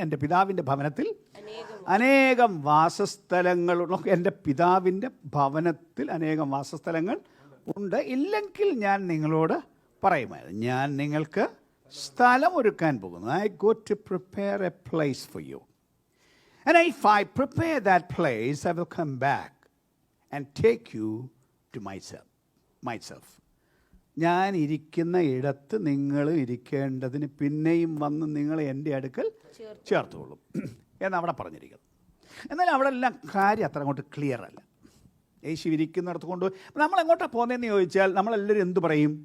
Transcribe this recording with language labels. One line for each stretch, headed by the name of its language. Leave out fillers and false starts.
Malayalam: എൻ്റെ പിതാവിൻ്റെ ഭവനത്തിൽ അനേകം വാസസ്ഥലങ്ങൾ, എൻ്റെ പിതാവിൻ്റെ ഭവനത്തിൽ അനേകം വാസസ്ഥലങ്ങൾ ഉണ്ട്, ഇല്ലെങ്കിൽ ഞാൻ നിങ്ങളോട് പറയുമായിരുന്നു, ഞാൻ നിങ്ങൾക്ക് സ്ഥലം ഒരുക്കാൻ പോകുന്നു.
English: I go to prepare a place for you. And if I prepare that place, I will come back and take you to myself.
Malayalam: ഞാൻ ഇരിക്കുന്ന ഇടത്ത് നിങ്ങൾ ഇരിക്കേണ്ടതിന് പിന്നെയും വന്ന് നിങ്ങൾ എൻ്റെ അടുക്കൽ ചേർത്തോളും എന്ന് അവിടെ പറഞ്ഞിരിക്കുന്നു. എന്നാൽ അവിടെ എല്ലാം കാര്യം അത്ര അങ്ങോട്ട് ക്ലിയർ അല്ല. യേശു ഇരിക്കുന്നിടത്ത് കൊണ്ട് നമ്മൾ എങ്ങോട്ടാണ് പോകുന്നതെന്ന് ചോദിച്ചാൽ നമ്മളെല്ലാവരും എന്ത് പറയും?